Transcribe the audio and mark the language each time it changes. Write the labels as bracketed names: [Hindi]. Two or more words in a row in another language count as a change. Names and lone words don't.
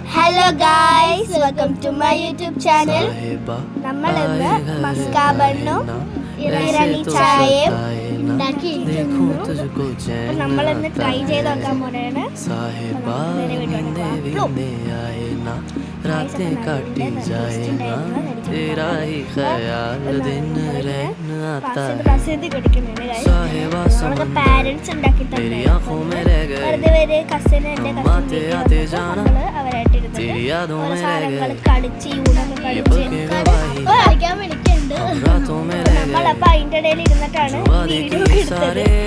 [English] hello guys, welcome to my YouTube channel. [Malayalam] നമ്മൾ ഇന്ന് മസ്കാ ബണ്ണും ഇറാനി ചായയും ഉണ്ടാക്കിയിരിക്കുന്നു. നമ്മളിന്ന് ട്രൈ ചെയ്ത് നോക്കാൻ പോണേണ്. [Hindi] रातें काटी जाए ना तेरा ही ख्याल दिन रहना आता है साहिबा समंदर मेरी आंखों में रह गए आते आते जाना तेरी यादों में रह गए ये पल की गवाही हम रातों में रह गए वादे की सारे